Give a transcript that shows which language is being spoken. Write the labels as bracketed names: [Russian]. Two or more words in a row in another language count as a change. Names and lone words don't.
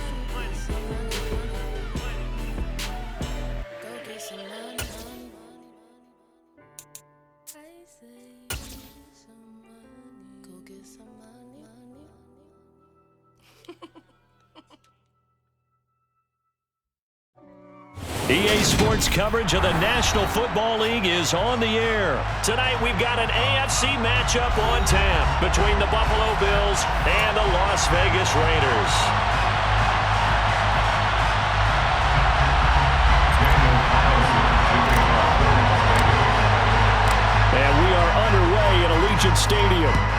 [English] Go get some money. I say some money. Go get some money. EA Sports coverage of the National Football League is on the air. Tonight we've got an AFC matchup on tap between the Buffalo Bills and the Las Vegas Raiders. And we are underway at Allegiant Stadium.